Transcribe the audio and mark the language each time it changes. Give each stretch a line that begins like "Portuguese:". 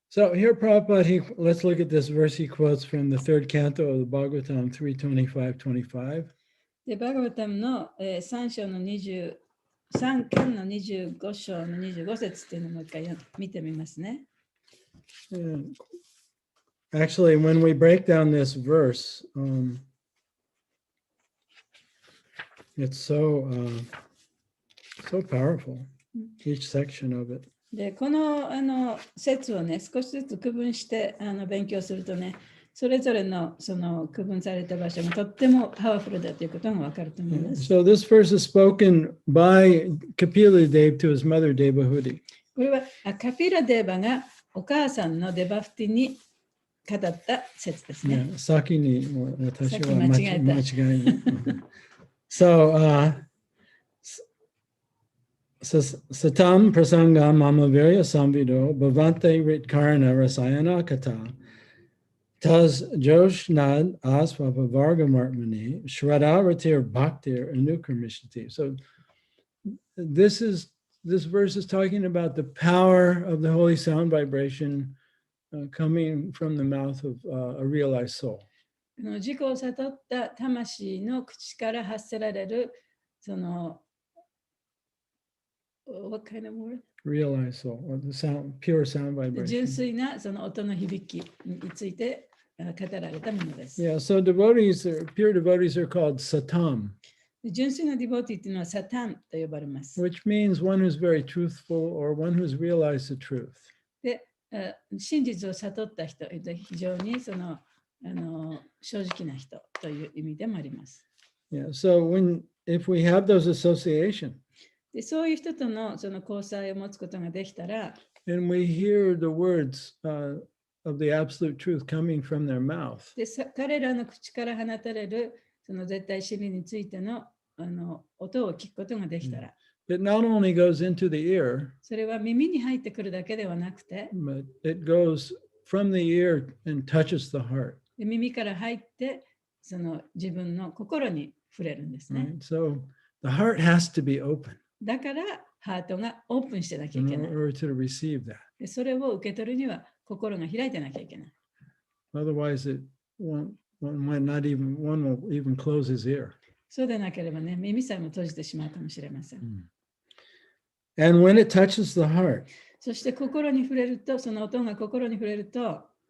English: So here Prabhupada, let's look at this verse he quotes from the third canto of the Bhagavatam 3:25-25.
Japanese: で、バガバタムの、3章の3巻の25章の25節っていうのをもう一回見てみますね。
English: And actually, when we break down this verse, it's so powerful, each section of it.
Japanese: で、この説をね、少しずつ区分して勉強するとね、それぞれのその区分された場所がとってもパワフルだということがわかると思います。
English: So this verse is spoken by Kapila Dev to his mother Devahudi.
Japanese: これはカピラデーバがお母さんのデバフティに語った説ですね。 Yeah, 先にもう私はさっき間違えた。間違えない。
Sanskrit: So, Satam Prasangam Mamavirya Samvido Bhavante Ritkarana Rasayana Kata Tas Joshnad Asvapa Vargamartmani Shraddha Ratir Bhaktir Anukarmishati.
English: So this verse is talking about the power of the holy sound vibration coming from the mouth of a realized soul.
Japanese: 自己を悟った魂の口から発せられるその
English: What kind of word? Realized soul, or the sound, pure sound
Japanese: 純
English: vibration.
Japanese: 粋なその音の響きについて語られたものです。
English: Yeah, so pure devotees are called satam,
Japanese: 純粋なディボーティっていうのはサタンと呼ばれます。
English: which means one who's very truthful or one who's realized the truth.
Japanese: で、真実を悟った人、非常にその正直な人という意味でもあります。
English: Yeah, so if we have those association
Japanese: で、そういう人とのその交際を持つことができたら、
English: and we hear the words of the absolute truth coming from their mouth,
Japanese: で彼らの口から放たれるその絶対真理についての音を聞くことができたら、
English: it not only goes into the ear,
Japanese: それは耳に入ってくるだけではなくて、
English: but it goes from the ear and touches the heart.
Japanese: で耳から入ってその自分の心に触れるんですね。
English: Right? So the heart has to be open
Japanese: だからハートがオープンしてなきゃい
English: in
Japanese: けない。
English: order to receive that.
Japanese: でそれを受け取るには心が開いてなきゃいけない。
English: Otherwise, one will even close his ear.
Japanese: そうでなければね、耳さえも閉じてしまうかもしれません。
English: And when it touches the heart,
Japanese: そして心に触れると、その音が心に触れると、